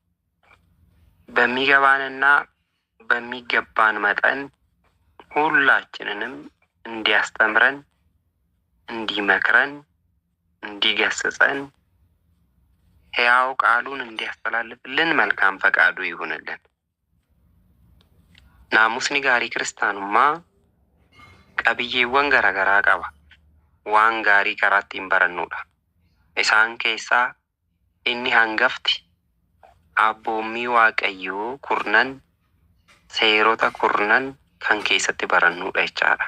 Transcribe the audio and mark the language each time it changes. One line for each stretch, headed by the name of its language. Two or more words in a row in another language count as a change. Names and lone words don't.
Amharic: በሚገባንና በሚገባን መጠን ሁላችንንም እንዲያስተምረን፣ እንዲመክረን፣ እንዲገስጸን፣ ሕያው ቃሉን እንዲያስተላልፍልን መልካም ፈቃዱ ይሁንልን።
Oromo: naamusni gaarii kiristaanummaa qabiyyeewwan garaagaraa qaba. waan gaarii karaa ittiin barannudha. isaan keessaa inni hangafti abboommii waaqayyoo kurnan, seerota kurnan kan keessatti barannudha jechaadha.